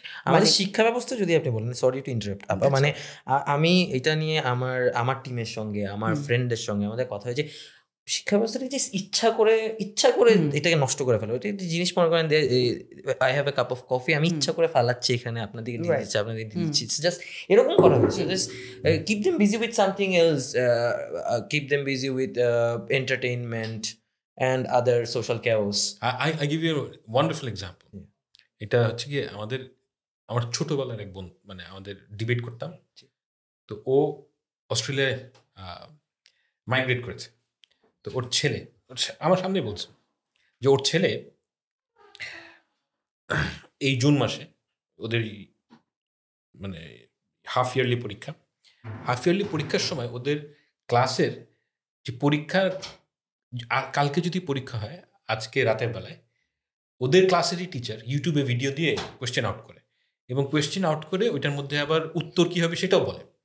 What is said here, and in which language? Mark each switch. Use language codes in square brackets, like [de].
[bn] আমাদের শিক্ষা ব্যবস্থা যদি আপনি বলেন, [en] sorry to interrupt [bn] আপা, মানে আমি এটা নিয়ে আমার টিমের সঙ্গে আমার ফ্রেন্ডদের সঙ্গে আমাদের কথা হয়েছে, শিক্ষা ব্যবস্থাটা যে ইচ্ছা করে এটাকে নষ্ট করে ফেলো। এটা একটা জিনিস মনে করেন [en] I have a cup of coffee, [bn] আমি ইচ্ছা করে ফালাচ্ছি এখানে, আপনাদেরকে দিয়ে দিচ্ছি, আপনাদের দিয়ে দিচ্ছি, জাস্ট এরকম করা হয়েছে। [en] Just keep them busy with something else, keep them busy with entertainment and other social chaos. I give you a wonderful example. [bn] এটা হচ্ছে কি আমার ছোটবেলার এক বন্ধু, মানে আমাদের ডিবেট করতাম, তো ও অস্ট্রেলিয়ায় মাইগ্রেট করেছে। তো ওর ছেলে আমার সামনে বলছে যে ওর ছেলে এই জুন মাসে ওদের মানে হাফ ইয়ারলি পরীক্ষার সময় ওদের ক্লাসের যে পরীক্ষার কালকে যদি পরীক্ষা হয় আজকে রাতের বেলায়, ওদের ক্লাসেরই টিচার ইউটিউবে ভিডিও দিয়ে কোয়েশ্চেন আউট করে, এবং কোয়েশ্চেন আউট করে ওইটার মধ্যে আবার উত্তর কী হবে সেটাও বলে।